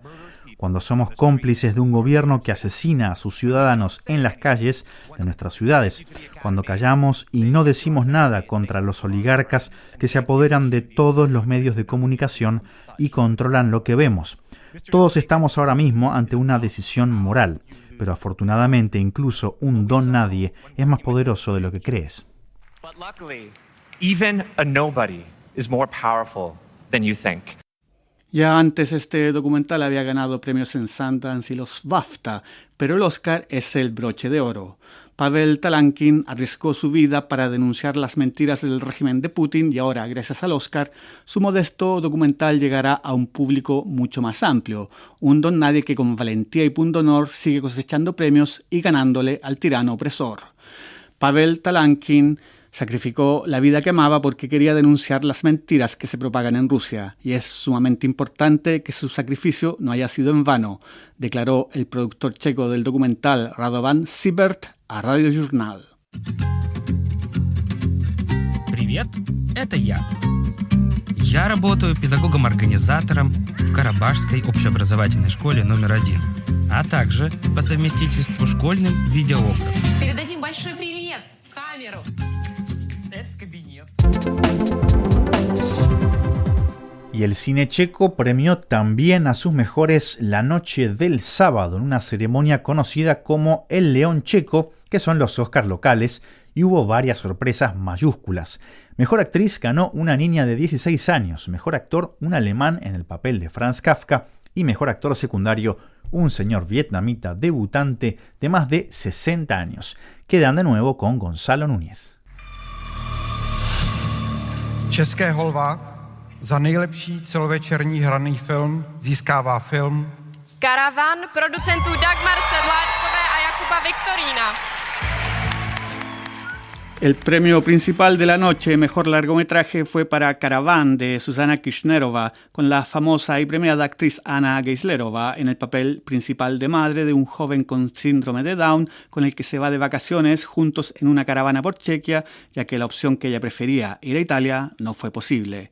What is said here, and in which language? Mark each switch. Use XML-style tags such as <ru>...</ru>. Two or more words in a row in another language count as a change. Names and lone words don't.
<es>Cuando somos cómplices de un gobierno que asesina a sus ciudadanos en las calles de nuestras ciudades, cuando callamos y no decimos nada contra los oligarcas que se apoderan de todos los medios de comunicación y controlan lo que vemos. Todos estamos ahora mismo ante una decisión moral, pero afortunadamente incluso un don nadie es más poderoso de lo que crees.</es> <en>But luckily, even a nobody is more powerful than you think.</en> <es>Ya antes este documental había ganado premios en Sundance y los BAFTA, pero el Oscar es el broche de oro. Pavel Talankin arriesgó su vida para denunciar las mentiras del régimen de Putin y ahora, gracias al Oscar, su modesto documental llegará a un público mucho más amplio. Un don nadie que con valentía y pundonor sigue cosechando premios y ganándole al tirano opresor. Pavel Talankin sacrificó la vida que amaba porque quería denunciar las mentiras que se propagan en Rusia, y es sumamente importante que su sacrificio no haya sido en vano, declaró el productor checo del documental Radovan Sibert a Radio Journal.</es> <ru>Привет, это я. Я работаю педагогом-организатором в Карабашской общеобразовательной школе номер 1, а также по совместительству школьным видеоблогом. Передадим большой привет в камеру. Это кабинет.</ru> <es>Y el cine checo premió también a sus mejores la noche del sábado en una ceremonia conocida como el León Checo, que son los Oscars locales, y hubo varias sorpresas mayúsculas. Mejor actriz ganó una niña de 16 años, mejor actor un alemán en el papel de Franz Kafka y mejor actor secundario un señor vietnamita debutante de más de 60 años. Quedan de nuevo con Gonzalo Núñez.</es> <cs>České holva za nejlepší celovečerní hraný film získává film Karavan producentů Dagmar Sedláčkové a Jakuba Viktorína.</cs> <es>El premio principal de la noche, mejor largometraje, fue para Caravan, de Susana Kishnerova, con la famosa y premiada actriz Anna Geislerova en el papel principal de madre de un joven con síndrome de Down, con el que se va de vacaciones juntos en una caravana por Chequia, ya que la opción que ella prefería, ir a Italia, no fue posible.</es>